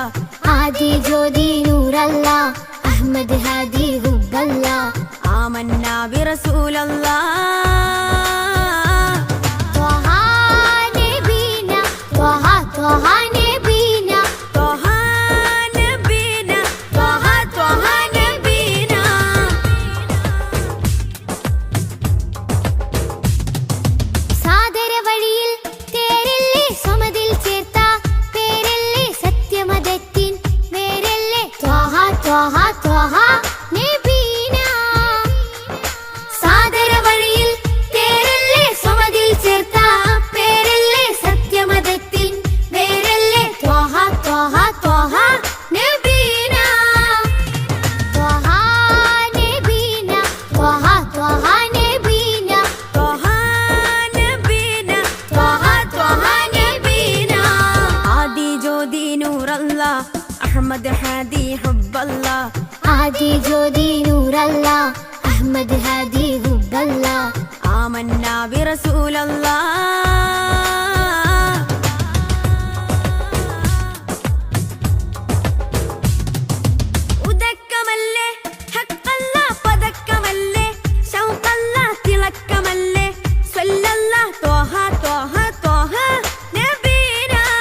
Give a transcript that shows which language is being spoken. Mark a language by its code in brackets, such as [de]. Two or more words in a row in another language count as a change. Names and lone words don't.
[ml] ആദി ജ്യോതി [ar] نور الله أحمد هادي حب الله آمنا برسول الله طه نبينا طه طه نبينا طه نبينا طه طه نبينا [ml] സാദര വഴിയിൽ തേരല്ലേ സമതിൽ ചേർത്ത പേരല്ലേ സത്യമതത്തിൻ വേരല്ലേ [ar] طه طه طه نبينا [ml] സാദര വഴിയിൽ തേരല്ലേ സമതിൽ ചേർത്ത പേരല്ലേ സത്യമതത്തിൻ വേരല്ലേ [ar] طه طه طه نبينا طه نبينا طه طه نبينا طه نبينا طه طه نبينا [ml] ആദി ജ്യോതി [ar] نور الله أحمد هادي حب الله [ml] ആദി ജ്യോതി [ar] نور الله أحمد هادي حب الله آمنا برسول الله [ml] ഉദക്കമല്ലേ ഹക്കല്ലാ പദക്കമല്ലേ ശൗഖല്ലാ തിളക്കമല്ലേ സ്വല്ലല്ലാ [ar] طه طه طه نبينا